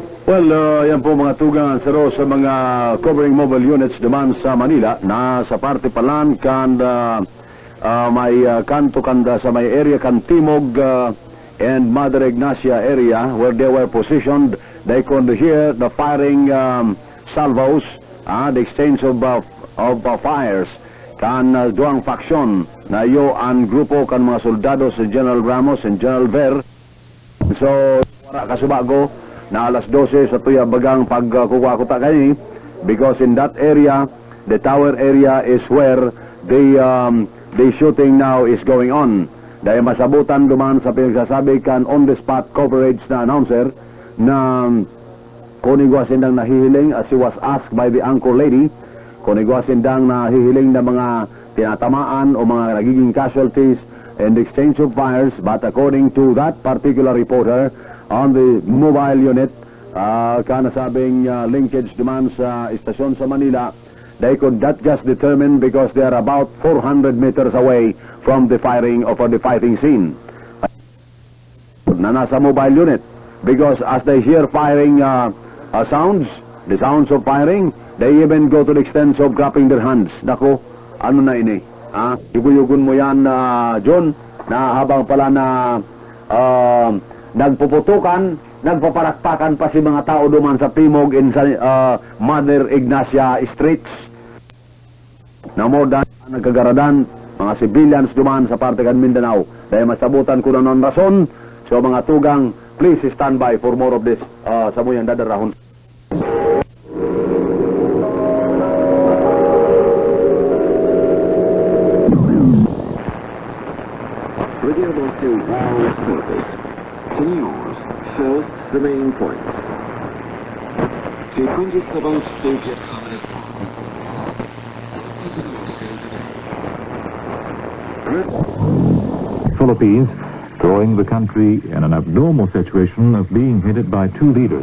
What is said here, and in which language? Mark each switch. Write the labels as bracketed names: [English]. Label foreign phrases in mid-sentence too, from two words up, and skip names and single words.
[English] Well, [Bikol] yan po mga tugang saro sa mga [English] covering mobile units [Bikol] naman sa Manila na sa parte palan kan may kanto kanda sa may area kan Timog and Mother Ignacia area [English] where they were positioned. They could hear the firing salvos, the exchange of fires [Bikol] kan duang faksyon na yo ang grupo kan mga soldado si General Ramos and General Ver. So wala kasubago na alas 12 sa tuya bagang pagkukuha ko ta kani, [English] because in that area, the tower area is where the shooting now is going on. [Bikol] Dahil masabutan duman sa pinagsasabi kan [English] on the spot coverage [Bikol] na announcer na kunigwa sindang nahihiling [English] as he was asked by the anchor lady, [Bikol] kunigwa sindang nahihiling na mga tinatamaan o mga nagiging casualties [English] in the exchange of fires, but according to that particular reporter on the mobile unit, [Bikol] kanasabing linkage duman sa istasyon sa Manila, [English] they could not just determine because they are about 400 meters away from the firing or the fighting scene. [Bikol] Na nasa mobile unit, [English] because as they hear firing sounds, the sounds of firing, they even go to the extent of grabbing their hands. [Bikol] Nako, ano na ini? Yuguyugun mo yan, John, na habang pala na nagpuputukan, nagpaparakpakan pa si mga tao duman sa Timog in sa Mother Ignacia Streets. Na [English] more than [Bikol] nagkagaradan, mga civilians duman sa parte kan Mindanao. Dahil masabutan ko na ng rason, so mga tugang, [English] please stand by for more of this [Bikol] sa muyang dadarahon. [English] News. First, the main points. Philippines, throwing the country in an abnormal situation of being headed by two leaders.